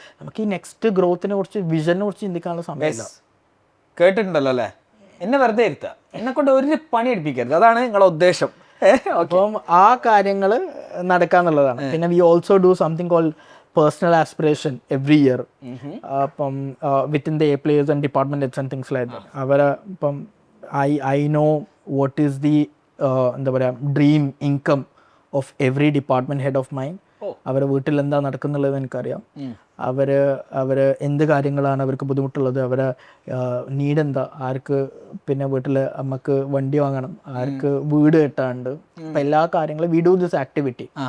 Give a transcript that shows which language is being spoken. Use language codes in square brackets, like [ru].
[ml] നമുക്ക് ഈ നെക്സ്റ്റ് ഗ്രോത്തിനെ കുറിച്ച്, വിഷനെ കുറിച്ച് ചിന്തിക്കാനുള്ള സമയമില്ല. കേട്ടിട്ടുണ്ടല്ലോ അല്ലേ, എന്നെ വെറുതെ ഇരുത്താം, എന്നെ കൊണ്ട് ഒരു പണി എടുപ്പിക്കരുത്, അതാണ് നിങ്ങളുടെ ഉദ്ദേശം. അപ്പം ആ കാര്യങ്ങൾ നടക്കാന്നുള്ളതാണ്. [en] പിന്നെ we also do something called personal aspiration every year. അപ്പം within the players and department heads and things like that. [ml] അവരെ ഇപ്പം [en] I know what is the [ml] എന്താ പറയുക [en] Dream income of every department head of mine. [ml] അവരെ വീട്ടിൽ എന്താ നടക്കുന്നുള്ളത് എനിക്കറിയാം. അവര് എന്ത് കാര്യങ്ങളാണ് അവർക്ക് ബുദ്ധിമുട്ടുള്ളത്, അവരെ നീഡ് എന്താ, ആർക്ക് പിന്നെ വീട്ടിൽ നമുക്ക് വണ്ടി വാങ്ങണം, ആർക്ക് വീട് കെട്ടാണ്ട്, അപ്പം എല്ലാ കാര്യങ്ങളും [en] We do this activity.